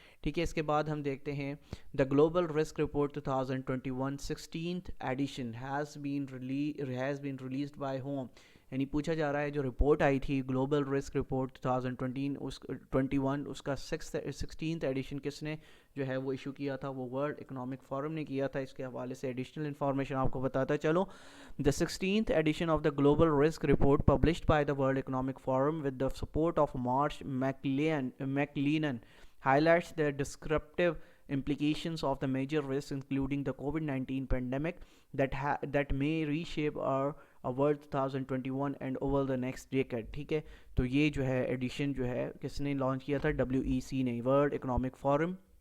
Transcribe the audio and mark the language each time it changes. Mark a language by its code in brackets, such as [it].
[ur] ٹھیک ہے، اس کے بعد ہم دیکھتے ہیں [en] The global risk report 2021 16th edition has been released by home. [ur] یعنی پوچھا جا رہا ہے جو رپورٹ آئی تھی گلوبل رسک رپورٹ 2021 اس کا 16th ایڈیشن کس نے جو ہے وہ ایشو کیا تھا؟ وہ ورلڈ اکنامک فورم نے کیا تھا. اس کے حوالے سے ایڈیشنل انفارمیشن آپ کو بتاتا چلو. [en] The 16th edition of the global risk report published by the World Economic Forum with the support of Marsh McLennan highlights the descriptive implications of the major risks including the COVID-19 pandemic that may reshape our world 2021 and over the next decade. [ur] ٹھیک ہے، تو یہ جو ہے edition جو ہے کس نے لانچ کیا تھا؟ WEC نے، ورلڈ اکنامک فورم.